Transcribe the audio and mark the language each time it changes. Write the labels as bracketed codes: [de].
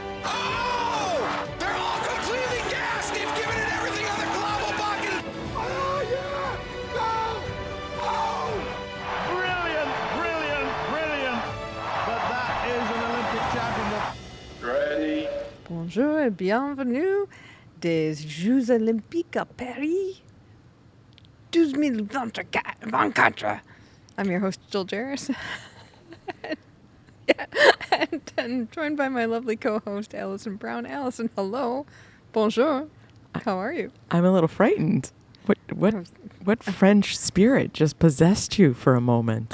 [en] Oh! They're all completely gassed! They've given it everything on the global bucket! Oh, yeah! Go! Oh! Brilliant, brilliant, brilliant. But that is an Olympic championship. Ready? [fr] Bonjour et bienvenue des Jeux Olympiques à Paris 2024. [en] I'm your host, Jill Jaracz. and joined by my lovely co-host, Alison Brown. Alison, hello. Bonjour. How are you? I'm a little frightened. What French spirit just possessed you for a moment?